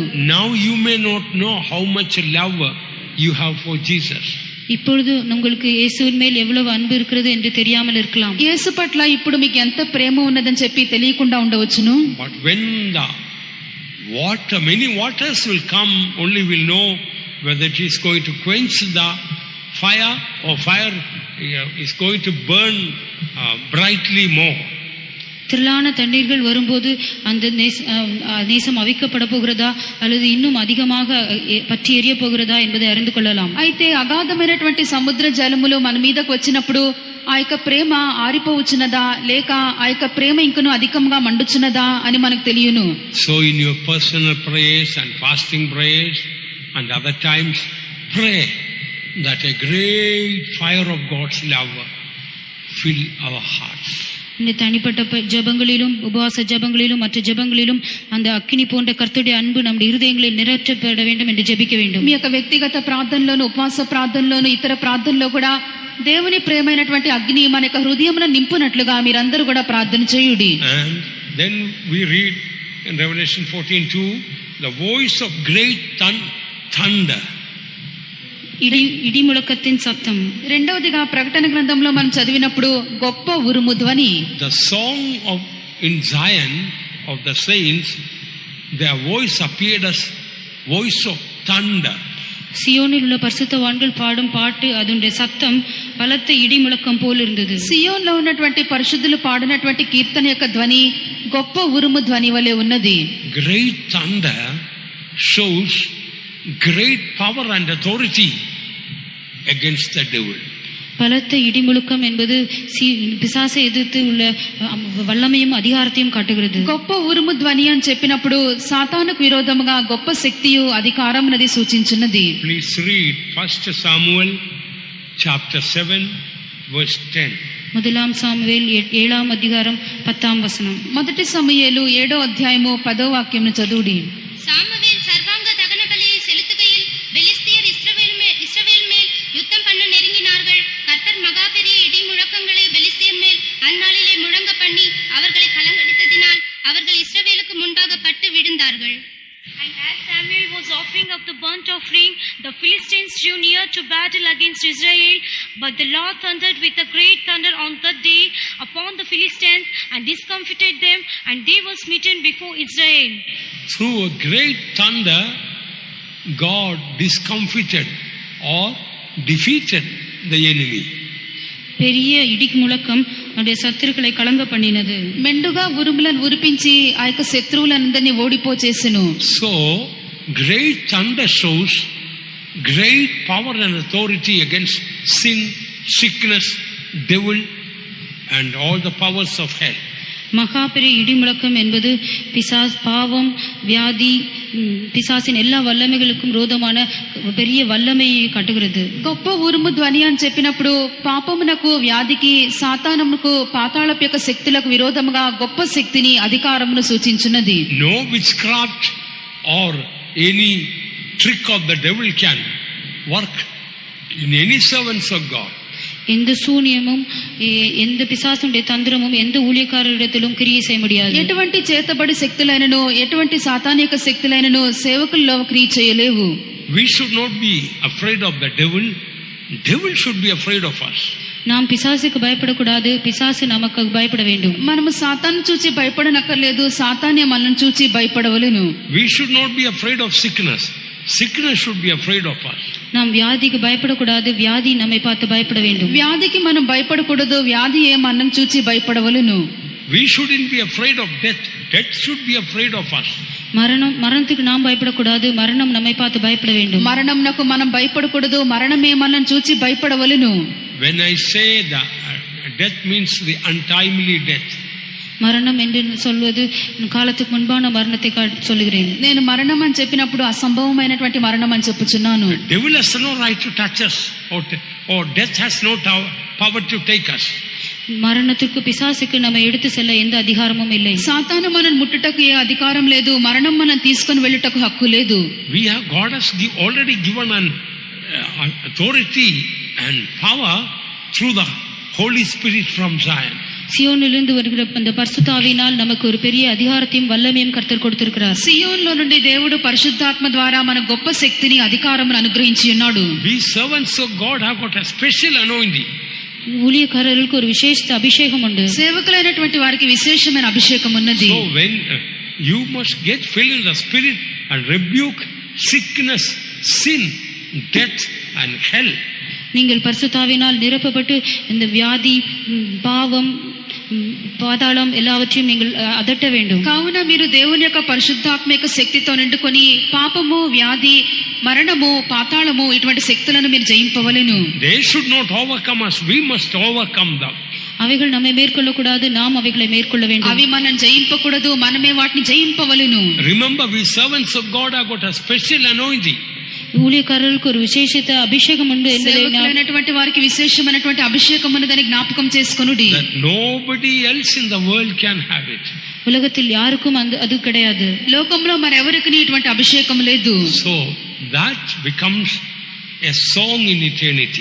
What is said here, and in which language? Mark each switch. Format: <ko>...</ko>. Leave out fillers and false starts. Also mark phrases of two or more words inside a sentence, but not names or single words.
<en>Now you may not know how much love you have for Jesus.</en> <ta>இப்பொழுது உங்களுக்கு இயேசுவின் மேல் எவ்வளவு அன்பு இருக்கிறது என்று தெரியாமல் இருக்கலாம்.</ta> <te>యేసు పట్ల ఇప్పుడు మీకు ఎంత ప్రేమ ఉన్నదని చెప్పి తెలియకుండా ఉండవచ్చును.</te> <en>But when many waters will come, only will know whether it is going to quench the fire or fire is going to burn brightly more.</en> <ta>திரளான தண்ணீர்கள் வரும்போது அந்த நேசம் அவிக்கப்பட போகிறதா அல்லது இன்னும் அதிகமாக பற்றி எரிய போகிறதா என்பதை அறிந்து கொள்ளலாம்.</ta> <te>అయితే అగాధమైనటువంటి సముద్ర జలములు మన మీదకు వచ్చినప్పుడు ఆ యొక్క ప్రేమ ఆరిపోవచ్చున్నదా లేక ఆ యొక్క ప్రేమ ఇంకను అధికంగా మండుచున్నదా అని మనకు తెలియను.</te> <en>So in your personal prayers and fasting prayers and other times, pray that a great fire of God's love fill our hearts.</en> <ta>இந்த தனிப்பட்ட ஜெபங்களிலும் உபவாச ஜெபங்களிலும் மற்ற ஜெபங்களிலும் அந்த அக்கினி போன்ற கர்த்தருடைய அன்பு நம்முடைய இருதயங்களில் நிறைவேற்றப்பட வேண்டும் என்று ஜெபிக்க வேண்டும்.</ta> <te>మీ యొక్క వ్యక్తిగత ప్రార్థనలోను ఉపవాస ప్రార్థనలోను ఇతర ప్రార్థనలో కూడా దేవుని ప్రేమైనటువంటి అగ్ని మన యొక్క హృదయమున నింపునట్లుగా మీరందరూ కూడా ప్రార్థన చేయుడి.</te> <en>And then we read in Revelation 14:2, the voice of great thunder.</en> <ta>இடி முழக்கத்தின் சத்தம்.</ta> <te>రెండవదిగా ప్రకటన గ్రంథంలో మనం చదివినప్పుడు గొప్ప ఉరుము ధ్వని.</te> <en>The song in Zion of the saints, their voice appeared as voice of thunder.</en> <ta>சியோனில் உள்ள பரிசுத்தவான்கள் பாடும் பாட்டு அதனுடைய சத்தம் பலத்த இடி முழக்கம் போல் இருந்தது.</ta> <te>సియోన్లో ఉన్నటువంటి పరిశుద్ధులు పాడినటువంటి కీర్తన యొక్క ధ్వని గొప్ప ఉరుము ధ్వని వలె ఉన్నది.</te> <en>Great thunder shows great power and authority against the devil.</en> <ta>பலத்த இடி முழக்கம் என்பது பிசாசை எதிர்த்து உள்ள வல்லமையும் அதிகாரத்தையும் காட்டுகிறது.</ta> <te>గొప్ప ఉరుము ధ్వని అని చెప్పినప్పుడు సాతానుకు విరోధముగా గొప్ప శక్తియు అధికారమునది సూచించున్నది.</te> <en>Please read 1 Samuel chapter 7 verse 10.</en> <te>முதலாம் சாமுவேல் 7వ అధ్యాయం 10వ వచనం. మొదటి సమూయేలు 7వ అధ్యాయము 10వ వాక్యమును చదువుడి.</te> <ta>சாமுவேல் சர்வாங்க தகன பலியை செலுத்துகையில் பெலிஸ்தியர் இஸ்ரவேல் மேல் யுத்தம் பண்ண நெருங்கினார்கள். கர்த்தர் மகா பெரிய இடி முழக்கங்களை பெலிஸ்தியர் மேல் அந்நாளிலே முழங்க பண்ணி அவர்களை கலங்கடித்ததினால் அவர்கள் இஸ்ரவேலுக்கு முன்பாக பட்டு விழுந்தார்கள்.</ta> <en>And as Samuel was offering up the burnt offering, the Philistines drew near to battle against Israel. But the Lord thundered with a great thunder on that day upon the Philistines and discomfited them, and they were smitten before Israel. Through a great thunder, God discomfited or defeated the enemy.</en> <ta>பெரிய இடி முழக்கம் அவருடைய சத்துருக்களை கலங்க பண்ணினது.</ta> <te>మెండుగా ఉరుములను ఉరిపించి ఆ యొక్క శత్రువులందరినీ ఓడిపోచేసెను.</te> <en>So great thunder shows great power and authority against sin, sickness, devil and all the powers of hell.</en> <ta>மகா பெரிய இடி முழக்கம் என்பது பாவம், வியாதி, பிசாசின் எல்லா வல்லமைகளுக்கும் விரோதமான பெரிய வல்லமையை காட்டுகிறது.</ta> <te>గొప్ప ఉరుము ధ్వని అని చెప్పినప్పుడు పాపమునకు, వ్యాధికి, సాతానమునకు, పాతాళపు యొక్క శక్తులకు విరోధముగా గొప్ప శక్తిని, అధికారమును సూచించున్నది.</te> <en>No witchcraft or any trick of the devil can work in any servants of God.</en> <ta>எந்த சூனியமும் எந்த பிசாசுடைய தந்திரமும் எந்த ஊழியக்காரரிடத்திலும் கிரியை செய்ய முடியாது.</ta> <te>ఎటువంటి చేతబడి శక్తులైనను, ఎటువంటి సాతానిక శక్తులైనను సేవకుల్లో క్రియ చేయలేవు.</te> <en>We should not be afraid of the devil. Devil should be afraid of us.</en> <ta>நாம் பிசாசுக்கு பயப்படக்கூடாது, பிசாசு நமக்கு பயப்பட வேண்டும்.</ta> <te>మనము సాతాను చూచి భయపడనక్కర్లేదు, సాతానే మనల్ని చూచి భయపడవలెను.</te> <en>We should not be afraid of sickness. Sickness should be afraid of us.</en> <ta>நாம் வியாதிக்கு பயப்படக்கூடாது, வியாதி நம்மை பார்த்து பயப்பட வேண்டும்.</ta> <te>వ్యాధికి మనం భయపడకూడదు, వ్యాధియే మనం చూచి భయపడవలెను.</te> <en>We shouldn't be afraid of death. Death should be afraid of us.</en> <ta>மரணத்துக்கு நாம் பயப்படக்கூடாது, மரணம் நம்மை பார்த்து பயப்பட வேண்டும்.</ta> <te>మరణంనకు మనం భయపడకూడదు, మరణమే మనల్ని చూచి భయపడవలెను.</te> <en>When I say that death means the untimely death.</en> <ta>மரணம் என்று சொல்வது காலத்துக்கு முன்பான మరణத்தை சொல்லுகிறேன்.</ta> <te>నేను మరణం అని చెప్పినప్పుడు అసంభవమైనటువంటి మరణం అని చెప్పుచున్నాను.</te> <en>Devil has no right to touch us or death has no power to take us.</en> <ta>மரணத்துக்கு பிசாசுக்கு நம்ம எடுத்து செல்ல எந்த அதிகாரமும் இல்லை.</ta> <te>సాతాను మనం ముట్టుటకు ఏ అధికారం లేదు, మరణం మనం తీసుకొని వెళ్ళుటకు హక్కు లేదు.</te> <en>God has already given an authority and power through the Holy Spirit from Zion.</en> <ta>சியோனிலிருந்து வருகிற அந்த பரிசுத்த ஆவியினால் நமக்கு ஒரு பெரிய அதிகாரத்தையும் வல்லமையும் கர்த்தர் கொடுத்திருக்கிறார்.</ta> <te>సియోన్లో నుండి దేవుడు పరిశుద్ధాత్మ ద్వారా మన గొప్ప శక్తిని అధికారమును అనుగ్రహించి ఉన్నాడు.</te> <en>We servants of God have got a special anointing.</en> <ta>ஊழியக்காரர்களுக்கு ஒரு விசேஷ அபிஷேகம் உண்டு.</ta> <te>సేవకులైనటువంటి వారికి విశేషమైన అభిషేకం ఉన్నది.</te> <en>So when you must get filled in the Spirit and rebuke sickness, sin, death and hell.</en> <ta>நீங்கள் பரிசுத்தாவினால் நிரப்பப்பட்டு இந்த வியாதி, பாவம், పాతాళం எல்லாவற்றையும் நீங்கள் அதட்ட வேண்டும்.</ta> <te>కావున మీరు దేవుని యొక్క పరిశుద్ధాత్మ యొక్క శక్తితో నిండుకొని పాపము, వ్యాధి, మరణము, పాతాళము ఇటువంటి శక్తులను మీరు జయింపవలెను.</te> <en>They should not overcome us, we must overcome them.</en> <ta>அவைகள் நம்மை மேற்கொள்ளக்கூடாது, நாம் அவைகளை மேற்கொள்ள வேண்டும்.</ta> <te>అవి మనం జయింపకూడదు, మనమే వాటిని జయింపవలెను.</te> <en>Remember, we servants of God have got a special anointing.</en> <ta>ஊழியக்காரர்களுக்கு ஒரு விசேஷித்த அபிஷேகம் உண்டு என்பதை</ta> <te>సేవకులైనటువంటి వారికి విశేషమైనటువంటి అభిషేకం ఉన్నదని జ్ఞాపకం చేసుకొనుడి.</te> <en>That nobody else in the world can have it.</en> <ta>உலகத்தில் யாருக்கும் அது கிடையாது.</ta> <te>లోకంలో మరెవరికి ఇటువంటి అభిషేకం లేదు.</te> <en>So that becomes a song in eternity.</en>